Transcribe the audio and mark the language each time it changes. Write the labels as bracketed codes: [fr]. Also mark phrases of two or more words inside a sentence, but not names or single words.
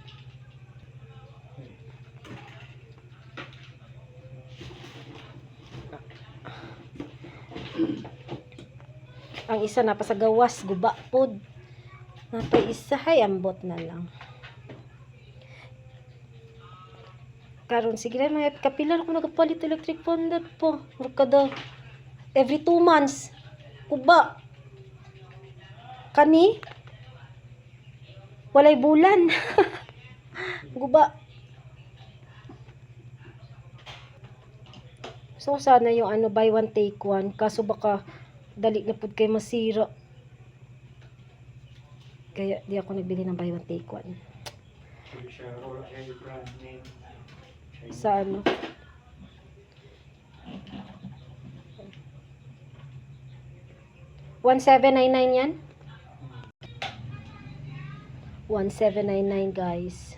[ceb] Ang isa na pa sa gawas guba pod. Napay isa hay ambot na lang. Karon sige ra mga kapila ko nagapalit [en] electric fan [ceb] dad po. [en] Kada every 2 months. Kuba. [ceb] Kani walay bulan. Guba. [tl] So sana yung ano [en] buy one take one [tl] kaso baka [ceb] dali na pud kay masira. [tl] Kaya di ako nagbili ng [en] buy one take one. [tl] Sa ano? $1799 yan? 1799 guys.